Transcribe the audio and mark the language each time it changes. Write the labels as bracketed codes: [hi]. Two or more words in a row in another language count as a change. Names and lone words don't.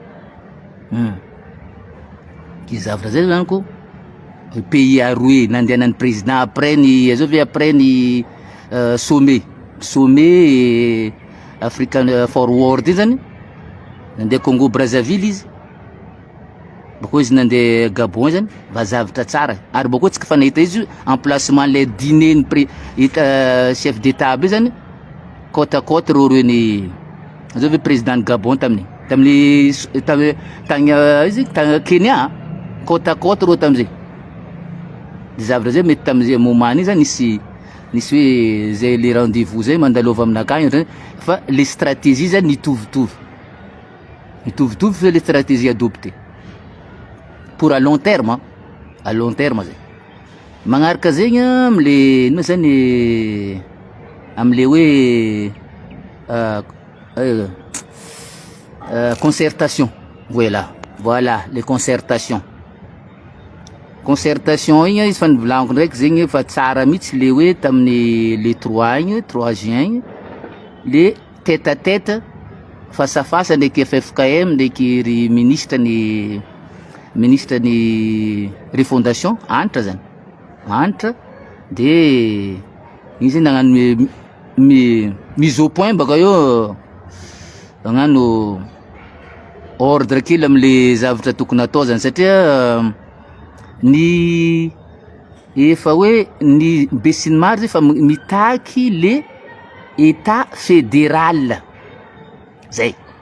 [mg] Izy zavatra zay zany ko pays aroe nandehanan'ny président après ny sommet African Forward iny zany nandeha Congo Brazzaville izy, bakeo izy nandeha Gabon zany mba zavatra tsara. Ary bakeo tsika fa nahita izy [fr] emplacement le dîner [mg] ny [fr] chef d'état [mg] aby zany [fr] côte à côte [mg] reo ny zao hoe président Gabon tamin'ny tagny Kenya [fr] côte à côte [mg] reo tam'izay. de zavatra zay mety tamin'izay moment iny zany nisy hoe zay [fr] le rendez-vous [mg] zay mandalova aminakany fa [fr] les stratégies [mg] zany mitovitovy fa [fr] les stratégies adoptées pour à long terme [mg] zay magnaraka zegny amle ino zany amle hoe [fr] concertation voilà les concertations [mg] igny izy fa nivolaniko ndraiky zegny fa tsara mihitsy le hoe tamin'ny [fr] le 3 juin [mg] igny [fr] le tête à tête face à face [mg] ndraiky FFKM ndraiky ry ministre ny refondation antitra de izy nagnano [fr] mise au point [mg] baka eo nagnano ordre kely amle zavatra tokony atao zany satria ny efa hoe ny besiny maro zay fa mitaky [fr] le état fédéral [mg] zay